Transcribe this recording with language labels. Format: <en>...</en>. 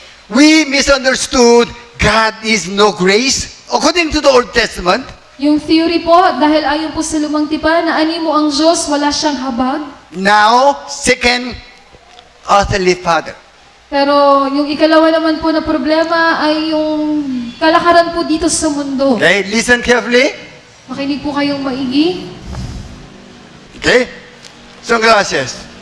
<en>We misunderstood God is no grace. According to the Old Testament,</en> <tl>Yung theory po, dahil ayon po sa lumang tipan na animo ang Diyos, wala siyang habag.</tl> <en>now, second, earthly father.</en> <tl>Pero yung ikalawa naman po na problema ay yung kalakaran po dito sa mundo.</tl> <en>Okay, listen carefully.</en> <tl>Makinig po kayong maigi.</tl> <en>Okay? Sunglasses.</en>